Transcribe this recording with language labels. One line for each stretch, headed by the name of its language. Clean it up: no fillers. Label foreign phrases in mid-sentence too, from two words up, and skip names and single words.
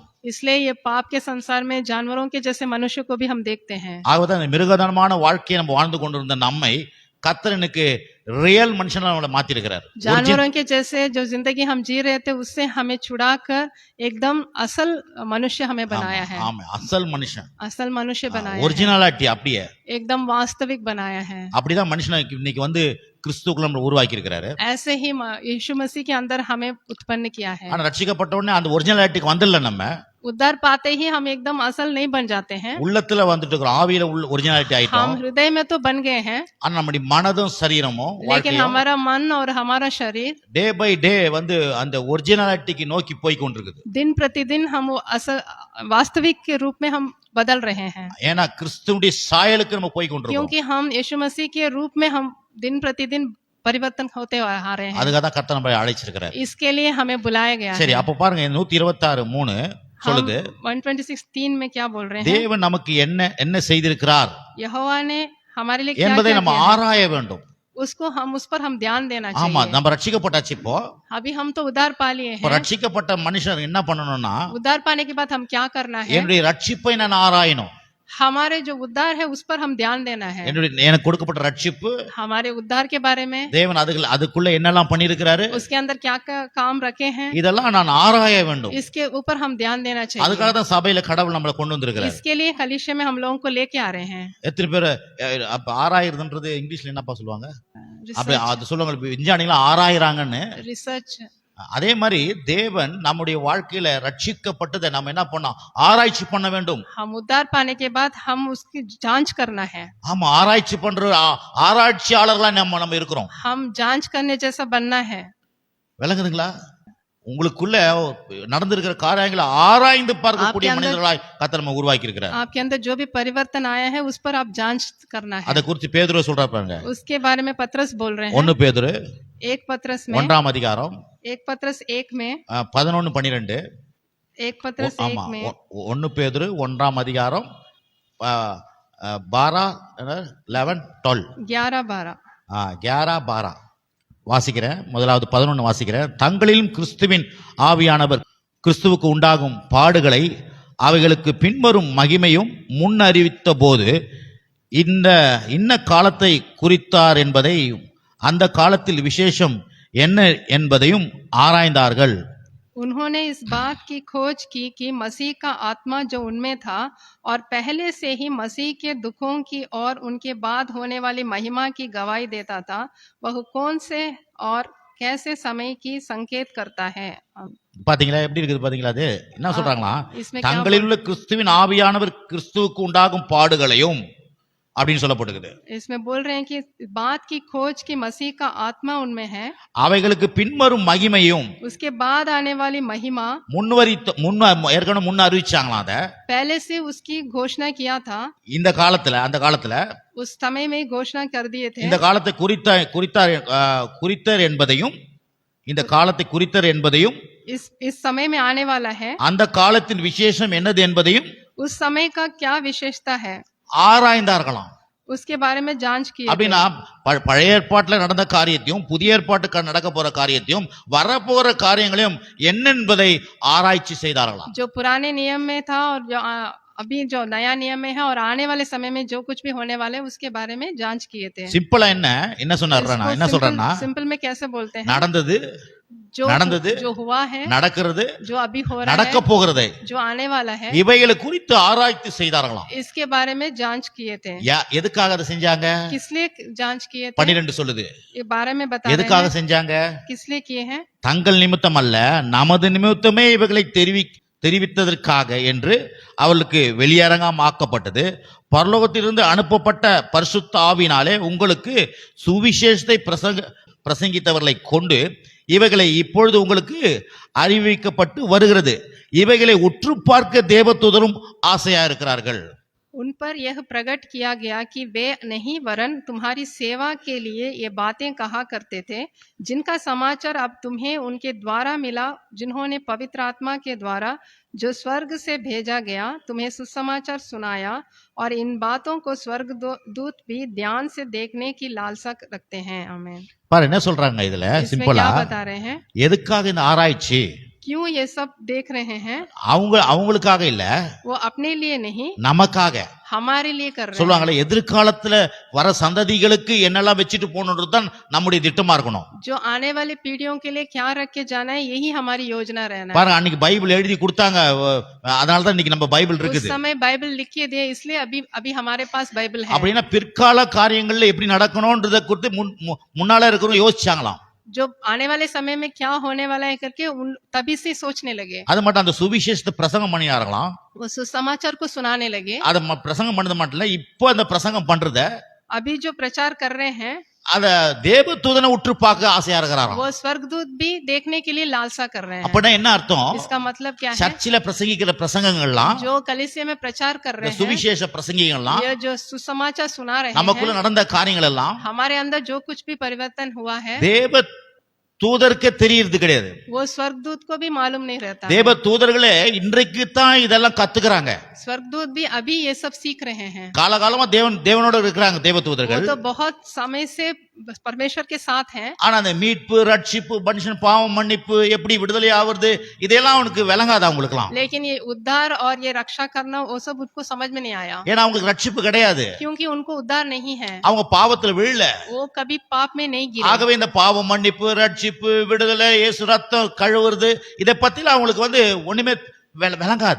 Hindi: इसलिए ये पाप के संसार में जानवरों के जैसे मनुष्य को भी हम देखते हैं।
Tamil: ஆகவே இந்த மிருகத்தனமான வாழ்க்கையை நம்ம வாழ்ந்து கொண்டிருந்த நம்மை கர்த்தருக்கு ரியல் மனுஷனா நம்மளை மாத்தி இருக்கிறார்.
Hindi: जानवरों के जैसे जो जिंदगी हम जी रहे थे उससे हमें छुड़ाकर एकदम असल मनुष्य हमें बनाया है।
Tamil: ஆமா, அசல் மனுஷன்,
Hindi: असल मनुष्य बनाया है,
Tamil: ஒரிஜினாலிட்டி அப்படியே
Hindi: एकदम वास्तविक बनाया है।
Tamil: அப்படிதான் மனுஷனை இன்னைக்கு வந்து கிறிஸ்துக்குள்ள நம்ம உருவாக்கி இருக்கிறாரு.
Hindi: ऐसे ही यीशु मसीह के अंदर हमें उत्पन्न किया है।
Tamil: ஆனா ரட்சிக்கப்பட்ட உடனே அந்த ஒரிஜினாலிட்டிக்கு வந்துடல. நம்ம
Hindi: उद्धार पाते ही हम एकदम असल नहीं बन जाते हैं।
Tamil: உள்ளத்துல வந்துட்டு இருக்கிறோம், ஆவியில ஒரிஜினாலிட்டி
Hindi: हम
Tamil: ஆயிட்டோம்.
Hindi: हृदय में तो बन गए हैं,
Tamil: ஆனா நம்முடைய மனதும் சரீரமும்
Hindi: लेकिन हमारा मन और हमारा शरीर
English: day by day
Tamil: வந்து அந்த ஒரிஜினாலிட்டிக்கு நோக்கி போய் கொண்டிருக்குது.
Hindi: दिन प्रतिदिन हम वो असल वास्तविक के रूप में हम बदल रहे हैं।
Tamil: ஏன்னா கிறிஸ்துவுடைய சாயலுக்கு நம்ம போய் கொண்டிருக்கோம்.
Hindi: क्योंकि हम यीशु मसीह के रूप में हम दिन प्रतिदिन परिवर्तन होते आ रहे हैं।
Tamil: அதுக்காக தான் கர்த்தர் நம்மை அழைச்சிருக்கிறார்.
Hindi: इसके लिए हमें बुलाया गया
Tamil: சரி,
Hindi: है।
Tamil: அப்ப பாருங்க 126:3, சொல்லுது
Hindi: 126:3 में क्या बोल रहे हैं?
Tamil: தேவன் நமக்கு என்ன என்ன செய்திருக்கிறார்
Hindi: यहोवा ने हमारे लिए क्या
Tamil: என்பதை
Hindi: क्या
Tamil: நம்ம
Hindi: किया है?
Tamil: ஆராய வேண்டும்.
Hindi: उसको हम उस पर हम ध्यान देना
Tamil: ஆமா,
Hindi: चाहिए.
Tamil: நம்ம ரட்சிக்கப்பட்டாச்சு. இப்போ
Hindi: अभी हम तो उद्धार पा लिए
Tamil: இப்போ
Hindi: हैं.
Tamil: ரட்சிக்கப்பட்ட மனுஷன் என்ன பண்ணணும்னா,
Hindi: उद्धार पाने के बाद हम क्या करना है?
Tamil: என்னுடைய ரட்சிப்பை நான் ஆராயணும்.
Hindi: हमारे जो उद्धार है उस पर हम ध्यान देना है.
Tamil: எனக்கு கொடுக்கப்பட்ட ரட்சிப்பு,
Hindi: हमारे उद्धार के बारे में
Tamil: தேவன் அதுக்குள்ள என்னெல்லாம் பண்ணியிருக்கிறாரு,
Hindi: उसके अंदर क्या क्या काम रखे हैं,
Tamil: இதெல்லாம் நான் ஆராய வேண்டும்.
Hindi: इसके ऊपर हम ध्यान देना
Tamil: அதுக்காக
Hindi: चाहिए.
Tamil: தான் சபையில கடவுள் நம்மளை கொண்டு வந்திருக்கிறாரு.
Hindi: इसके लिए कलीसिया में हम लोगों को लेके आ रहे हैं.
Tamil: எத்தனை பேர் அப்ப ஆராயிருதுன்றது இங்கிலீஷ்ல என்னப்பா சொல்லுவாங்க? அப்படி
Hindi: रिसर्च
Tamil: அது சொல்லுவாங்க, விஞ்ஞானிகள் ஆராயிறாங்கன்னு.
Hindi: रिसर्च
Tamil: அதே மாதிரி தேவன் நம்முடைய வாழ்க்கையில ரட்சிக்கப்பட்டதை நம்ம என்ன பண்ணோம், ஆராய்ச்சி பண்ண வேண்டும்.
Hindi: हम उद्धार पाने के बाद हम उसकी जांच करना है.
Tamil: ஆமா, ஆராய்ச்சி பண்ற ஆராய்ச்சியாளர்களா நம்ம இருக்கிறோம்.
Hindi: हम जांच करने जैसा बनना है.
Tamil: விளங்குதுங்களா? உங்களுக்குள்ள நடந்திருக்கிற காரியங்களை ஆராய்ந்து பார்க்கக்கூடிய மனிதர்களாய் கர்த்தர் நம்ம உருவாக்கி இருக்கிறார்.
Hindi: आपके अंदर जो भी परिवर्तन आया है उस पर आप जांच करना है.
Tamil: அதை குறித்து பேதுரு சொல்றாரு பாருங்க.
Hindi: उसके बारे में पत्रस बोल रहे हैं.
Tamil: 1 பேதுரு
Hindi: एक पत्रस में
Tamil: 1ஆம் அதிகாரம்
Hindi: 1 पत्रस 1 में
Tamil: 11-12.
Hindi: 1 पत्रस 1 में
Tamil: 1 பேதுரு 1ஆம் அதிகாரம் 11-12 11-12 வாசிக்கிறேன். முதலாவது 11 வாசிக்கிறேன். தங்களிலும் கிறிஸ்துவின் ஆவியானவர் கிறிஸ்துவுக்கு உண்டாகும் பாடுகளை அவைகளுக்கு பின்வரும் மகிமையும் முன்னறிவித்த போது இன்ன காலத்தை குறித்தார் என்பதையும் அந்த காலத்தில் விசேஷம் என்ன என்பதையும் ஆராய்ந்தார்கள்.
Hindi: उन्होंने इस बात की खोज की कि मसीह का आत्मा जो उनमें था और पहले से ही मसीह के दुखों की और उनके बाद होने वाली महिमा की गवाही देता था, वह कौन से और कैसे समय की संकेत करता है.
Tamil: பாத்தீங்களா எப்படி இருக்குது? பாத்தீங்களா அது என்ன சொல்றாங்களா?
Hindi: इसमें
Tamil: தங்களில் உள்ள கிறிஸ்துவின் ஆவியானவர் கிறிஸ்துவுக்கு உண்டாகும் பாடுகளையும் அப்படின்னு சொல்லப்பட்டிருக்குது.
Hindi: इसमें बोल रहे हैं कि बात की खोज की मसीह का आत्मा उनमें है,
Tamil: அவைகளுக்கு பின்வரும் மகிமையும்
Hindi: उसके बाद आने वाली महिमा
Tamil: ஏற்கனவே முன்ன அறிவிச்சாங்களாம். அத
Hindi: पहले से उसकी घोषणा किया था.
Tamil: இந்த காலத்துல அந்த காலத்துல
Hindi: उस समय में घोषणा कर दिए थे.
Tamil: இந்த காலத்தை குறித்தார் என்பதையும் இந்த காலத்தை குறித்தார் என்பதையும்
Hindi: इस समय में आने वाला है,
Tamil: அந்த காலத்தின் விசேஷம் என்னது என்பதையும்
Hindi: उस समय का क्या विशेषता है
Tamil: ஆராய்ந்தார்களாம்.
Hindi: उसके बारे में जांच की.
Tamil: அப்படின்னா பழைய ஏற்பாட்டுல நடந்த காரியத்தையும் புதிய ஏற்பாட்டுக்கு நடக்க போற காரியத்தையும் வரப்போற காரியங்களையும் என்னென்பதை ஆராய்ச்சி செய்தார்களாம்.
Hindi: जो पुराने नियम में था और जो अभी जो नया नियम में है और आने वाले समय में जो कुछ भी होने वाले उसके बारे में जांच किए थे.
Tamil: சிம்பிளா என்ன சொன்னாருன்னா, என்ன சொல்றேன்னா,
Hindi: सिंपल में कैसे बोलते हैं,
Tamil: நடந்தது
Hindi: जो हुआ है,
Tamil: நடக்கிறது,
Hindi: जो अभी हो रहा
Tamil: நடக்க
Hindi: है,
Tamil: போகிறது,
Hindi: जो आने वाला है,
Tamil: இவைகளை குறித்து ஆராய்ச்சி செய்தார்களாம்.
Hindi: इसके बारे में जांच किए थे.
Tamil: எதுக்காக அதை செஞ்சாங்க?
Hindi: किस लिए जांच किए थे?
Tamil: 12 சொல்லுது.
Hindi: ये बारे में बता रहे
Tamil: எதுக்காக
Hindi: हैं.
Tamil: செஞ்சாங்க?
Hindi: किस लिए किए हैं?
Tamil: தங்கள் நிமித்தம் அல்ல, நமது நிமித்தமே இவைகளை தெரிவித்ததற்காக என்று அவளுக்கு வெளியரங்கமாக்கப்பட்டது. பரலோகத்திலிருந்து அனுப்பப்பட்ட பரிசுத்த ஆவியினாலே உங்களுக்கு சுவிசேஷத்தை பிரசங்கித்தவர்களை கொண்டு இவைகளை இப்பொழுது உங்களுக்கு அறிவிக்கப்பட்டு வருகிறது. இவைகளை உற்று பார்க்க தேவதூதரும் ஆசையா இருக்கிறார்கள்.
Hindi: उन पर यह प्रकट किया गया कि वे नहीं वरन तुम्हारी सेवा के लिए ये बातें कहा करते थे, जिनका समाचार अब तुम्हें उनके द्वारा मिला, जिन्होंने पवित्र आत्मा के द्वारा जो स्वर्ग से भेजा गया तुम्हें सुसमाचार सुनाया, और इन बातों को स्वर्ग दूत भी ध्यान से देखने की लालसा रखते हैं. आमीन.
Tamil: பாரு என்ன சொல்றாங்க இதுல?
Hindi: इसमें
Tamil: சிம்பிளா
Hindi: क्या बता रहे हैं?
Tamil: எதுக்காக இந்த ஆராய்ச்சி?
Hindi: क्यों ये सब देख रहे हैं?
Tamil: அவங்களுக்காக இல்ல,
Hindi: वो अपने लिए नहीं,
Tamil: நமக்காக
Hindi: हमारे लिए कर रहे हैं.
Tamil: சொல்லுவாங்களே, எதிர்காலத்துல வர சந்ததிகளுக்கு என்னெல்லாம் வச்சுட்டு போகணுன்றது தான் நம்முடைய திட்டமா இருக்கணும்.
Hindi: जो आने वाली पीढ़ियों के लिए क्या रख के जाना है, यही हमारी योजना रहना है.
Tamil: பாருங்க, அன்னைக்கு பைபிள் எழுதி கொடுத்தாங்க, அதனால தான் இன்னைக்கு நம்ம பைபிள்
Hindi: उस
Tamil: இருக்குது.
Hindi: समय बाइबल लिख के दिए, इसलिए अभी हमारे पास बाइबल है.
Tamil: அப்படின்னா பிற்கால காரியங்கள்ல எப்படி நடக்கணும்ன்றத குறித்து முன்னால இருக்கிறவங்க யோசிச்சாங்களாம்.
Hindi: जो आने वाले समय में क्या होने वाला है करके तभी से सोचने लगे.
Tamil: அது மட்டும் அந்த சுவிசேஷத்தை பிரசங்கம் பண்ணினார்களாம்.
Hindi: वो सुसमाचार को सुनाने लगे.
Tamil: அத பிரசங்கம் பண்ணது மட்டும் இல்ல, இப்போ அந்த பிரசங்கம் பண்றத
Hindi: अभी जो प्रचार कर रहे हैं
Tamil: அத தேவதூதனை உற்று பார்க்க ஆசையா இருக்கிறாராம்.
Hindi: वो स्वर्गदूत भी देखने के लिए लालसा कर रहे हैं.
Tamil: அப்படின்னா என்ன அர்த்தம்?
Hindi: इसका मतलब क्या है?
Tamil: சர்ச்சில பிரசங்கிக்கிற பிரசங்கங்கள்லாம்,
Hindi: जो कलीसिया में प्रचार कर रहे हैं,
Tamil: சுவிசேஷ பிரசங்கிகள்லாம்,
Hindi: ये जो सुसमाचार सुना रहे
Tamil: நமக்குள்ள
Hindi: हैं,
Tamil: நடந்த காரியங்கள் எல்லாம்
Hindi: हमारे अंदर जो कुछ भी परिवर्तन हुआ है,
Tamil: தூதருக்கே தெரியறது கிடையாது.
Hindi: वो स्वर्गदूत को भी मालूम नहीं रहता है।
Tamil: தேவ தூதர்களே இன்றைக்கு தான் இதெல்லாம் கத்துக்கிறாங்க.
Hindi: स्वर्गदूत भी अभी ये सब सीख रहे हैं।
Tamil: காலகாலமா தேவனோட இருக்கிறாங்க தேவ
Hindi: वो
Tamil: தூதர்கள்.
Hindi: तो बहुत समय से परमेश्वर के साथ हैं।
Tamil: ஆனா அந்த மீட்பு, ரட்சிப்பு, மனுஷன் பாவம் மன்னிப்பு, எப்படி விடுதலை ஆவறது இதெல்லாம் அவனுக்கு விளங்காது அவங்களுக்குலாம்.
Hindi: लेकिन ये उद्धार और ये रक्षा करना वो सब उनको समझ में नहीं आया,
Tamil: ஏன்னா அவங்களுக்கு ரட்சிப்பு கிடையாது.
Hindi: क्योंकि उनको उद्धार नहीं है।
Tamil: அவங்க பாவத்துல விழல.
Hindi: वो कभी पाप में नहीं गिरे।
Tamil: ஆகவே இந்த பாவம் மன்னிப்பு, ரட்சிப்பு, விடுதலை, இயேசு ரத்தம் கழுவுறது இதை பத்தில அவங்களுக்கு ஒண்ணுமே விளங்காது.